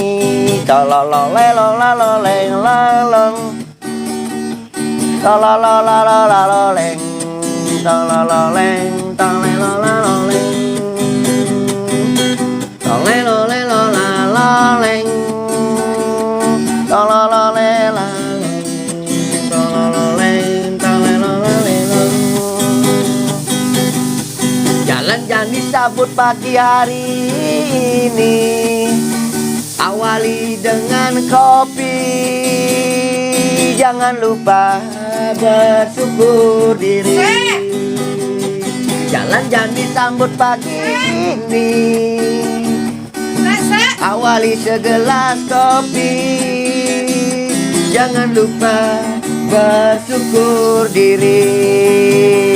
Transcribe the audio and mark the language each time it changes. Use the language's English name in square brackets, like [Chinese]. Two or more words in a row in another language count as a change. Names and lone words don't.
[Balinese] talololelolololeng, talolololololeng, talololeng, talololololeng, talolololololeng, talololololeng, talololeng, talololololeng. Jalan jani [Indonesian] sabut pagi hari ini, awali dengan kopi, jangan lupa bersyukur diri. [Balinese] Jalan jani [Indonesian] sambut pagi ini, awali segelas kopi, jangan lupa bersyukur diri.